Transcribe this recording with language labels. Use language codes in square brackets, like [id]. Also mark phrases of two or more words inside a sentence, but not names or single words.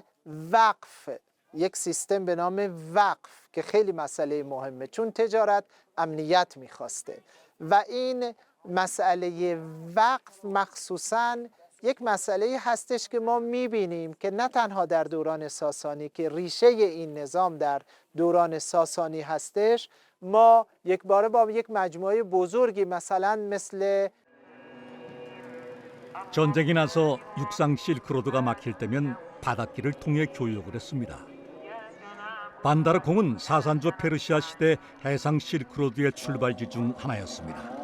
[fa] وقف، یک سیستم به نام وقف که خیلی مسئله مهمه چون تجارت امنیت میخواسته و این مسئله وقف مخصوصاً یک مسئله هستش که ما میبینیم که نه تنها در دوران ساسانی که ریشه این نظام در دوران ساسانی هستش، ما یک باره با یک مجموعه بزرگی مثلا مثل [ko] 전쟁이 나서 육상 실크로드가 막힐 때면 바닷길을 통해 교역을 했습니다. 반다르콩은 사산조 페르시아 시대 해상 실크로드의 출발지 중 하나였습니다.